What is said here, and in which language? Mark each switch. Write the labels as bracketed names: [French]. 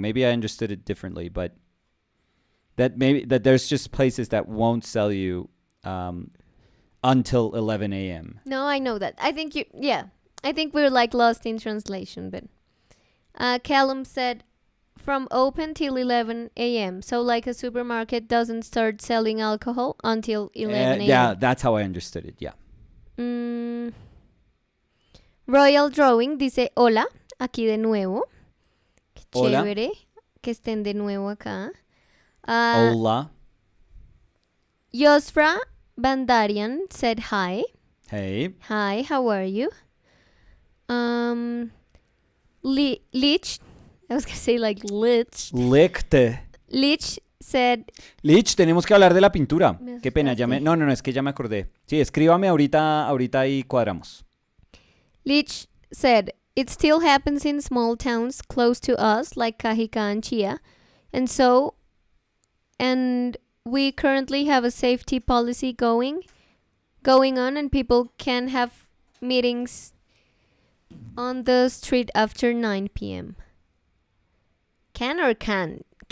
[English] Maybe I understood it differently, but that there's just places that won't sell you until 11 a.m. No, I know that. I think I think we're like lost in translation, but Callum said from open till 11 a.m. So like a supermarket doesn't start selling alcohol until 11 a.m. Yeah, that's how I understood it. Yeah. [Spanish] Mm, Royal Drawing dice hola, aquí de nuevo. Qué Hola. chévere que estén de nuevo acá. Hola. [English] Yosfra Bandarian said hi. Hey. Hi, how are you? Lich, I was gonna say like Lich. Lichte. Lich said, [Spanish] Lich, tenemos que hablar de la pintura. Me Qué pena, asustaste. no, es que ya me acordé. Sí, escríbame ahorita y cuadramos. [English] Lich said, it still happens in small towns close to us, like Cajica and Chia, and we currently have a safety policy going on, and people can have meetings on the street after 9 p.m. Can or can't?